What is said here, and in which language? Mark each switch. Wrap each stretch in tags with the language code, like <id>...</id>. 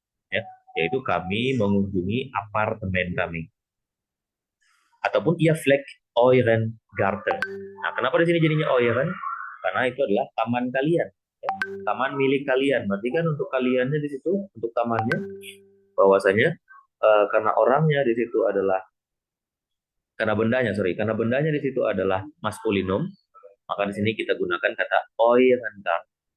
<id>Ya, yaitu kami mengunjungi apartemen kami.</id> <de>Ataupun ihr pflegt euren Garten.</de> <id>Nah, kenapa di sini jadinya euren? Karena itu adalah taman kalian. Ya. Taman milik kalian. Berarti kan untuk kaliannya di situ, untuk tamannya, bahwasanya karena orangnya di situ adalah, karena bendanya di situ adalah maskulinum, maka di sini kita gunakan kata euren Garten.</id>